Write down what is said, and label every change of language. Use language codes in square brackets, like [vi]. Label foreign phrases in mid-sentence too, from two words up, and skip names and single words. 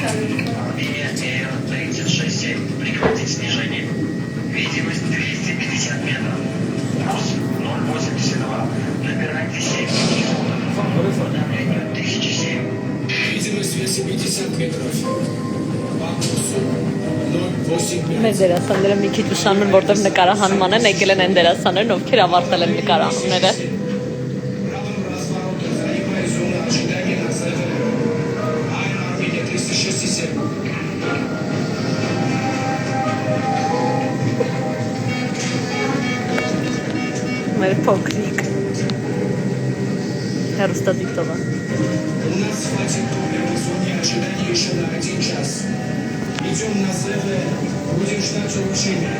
[ru] Армения, Ереван 36,7. Прекратить снижение. Видимость 250 метров. Курс 0,82. Набирайте 7. По давлению 1007. Видимость 250 метров. По курсу 0,8. [hy] Մեր դերասանները մի քիչ ուշանում են, որտեղ նկարահանման են, եկել են այն դերասաններն, ովքեր ավարտել են նկարահանումները։ Մեր փոքրիկ հեռուստադիտողը։ [ru] У нас хватит топлива в зоне ожидания еще на 1 час. Идем на ЗВ, будем ждать улучшения.